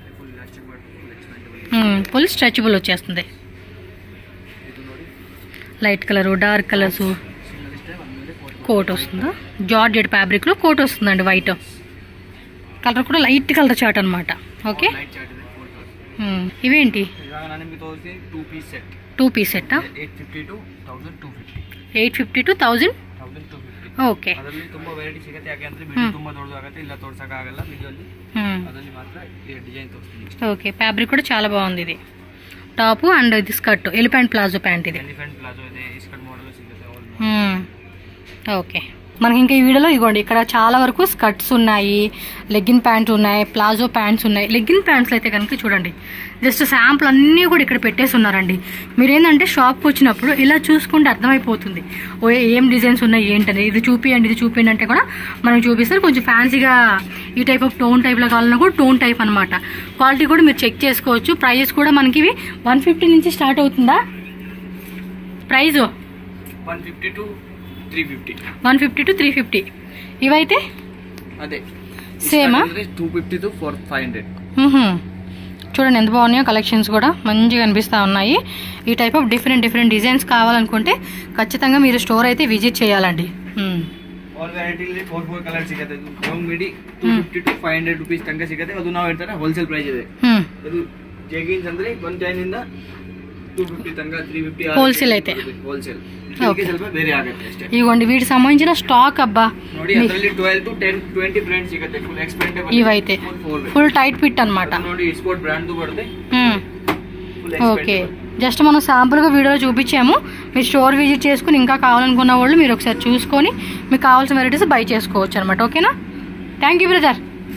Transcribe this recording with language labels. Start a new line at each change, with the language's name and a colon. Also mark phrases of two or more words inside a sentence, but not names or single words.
English: full stretchable వచ్చేస్తుంది. light colour dark colours.
Telugu: కోట్ వస్తుందా,
English: georgette fabric-lo
Telugu: కోట్ వస్తుందండి.
English: white colour కూడా light colour chat అనమాట. ఓకే ఇవేంటి 2 piece set 850 to 1000.
Kannada: ಓಕೆ ತುಂಬಾ ವೆರೈಟಿ ಸಿಗುತ್ತೆ. ಯಾಕೆಂದ್ರೆ ತುಂಬಾ ದೊಡ್ಡದಾಗುತ್ತೆ, ಇಲ್ಲ ತೋರ್ಸಕ್ಕಾಗಲ್ಲ ವಿಡಿಯೋಲಿ. ಅದರಲ್ಲಿ ಮಾತ್ರ ಡಿಸೈನ್ ತೋರಿಸ್ತೀನಿ. ಓಕೆ ಫ್ಯಾಬ್ರಿಕ್ ಕೂಡ
Telugu: చాలా బాగుంది.
English: ఇది top and ఇది skirt elephant palazzo pant.
Telugu: ఇది
English: elephant palazzo ಇದೆ, skirt model సిಗುತ್ತೆ.
Telugu: ఓకే మనకి ఇంకా ఈ వీడియోలో ఇగోండి ఇక్కడ చాలా వరకు స్కర్ట్స్ ఉన్నాయి,
English: leggin pant
Telugu: ఉన్నాయి,
English: palazzo pants
Telugu: ఉన్నాయి.
English: leggin pants
Telugu: అయితే కనుక చూడండి
English: just sample
Telugu: అన్నీ కూడా ఇక్కడ పెట్టేసి ఉన్నారండి. మీరేంటంటే షాప్కి వచ్చినప్పుడు ఇలా చూసుకుంటే అర్థమైపోతుంది ఓ ఏం డిజైన్స్ ఉన్నాయి ఏంటని. ఇది చూపియండి ఇది చూపియండి అంటే కూడా మనం చూపిస్తారు. కొంచెం ఫ్యాన్సీగా ఈ
English: type of tone type-lo
Telugu: కావాలన్నా కూడా
English: tone type
Telugu: అనమాట. క్వాలిటీ కూడా మీరు చెక్ చేసుకోవచ్చు. ప్రైజెస్ కూడా మనకి ఇవి 150 నుంచి స్టార్ట్ అవుతుందా ప్రైజ్?
English: 150 to 350. 150 to 350.
Telugu: ఇవైతే అదే సేమా
English: 250 to 500.
Telugu: చూడండి ఎంత బాగున్నాయో కలెక్షన్స్ కూడా మంచిగా అనిపిస్తూ ఉన్నాయి. ఈ
English: type of different designs
Telugu: కావాలనుకుంటే ఖచ్చితంగా మీరు స్టోర్ అయితే విజిట్ చేయాలండి.
English: all variety 4 colour ಸಿಗುತ್ತೆ. long midi 250 to 500 rupees ತನಕ ಸಿಗುತ್ತೆ.
Kannada: ಅದು ನಾವು ಹೇಳ್ತಾರೆ
English: wholesale price
Kannada: ಇದೆ. ಅದು ಜೆಗಿನ್ಸ್ ಅಂದ್ರೆ 110 ಇಂದ 250 ತನಕ 350
Telugu: ಹೋಲ್ಸೇಲ್ అయితే
Kannada: ಹೋಲ್ಸೇಲ್. ಸ್ವಲ್ಪ ಬೇರೆ ಆಗುತ್ತೆ ಅಷ್ಟೇ.
Telugu: ఇవ్వండి వీటికి సంబంధించిన స్టాక్ అబ్బా
Kannada: ನೋಡಿ ಅದರಲ್ಲಿ 12 to 20 ಬ್ರಾಂಡ್ ಸಿಗುತ್ತೆ.
English: full expendable ఇవైతే full tight fit అన్నమాట.
Telugu: ನೋಡಿ
English: sport brand
Telugu: తో పడితే ఓకే జస్ట్ మనం శాంపుల్గా వీడియోలో చూపించాము. మీరు స్టోర్ విజిట్ చేసుకుని ఇంకా కావాలనుకున్న వాళ్ళు మీరు ఒకసారి చూసుకొని మీకు కావాల్సిన వెరైటీస్ బై చేసుకోవచ్చు అనమాట.
English: ఓకేనా? thank you brother.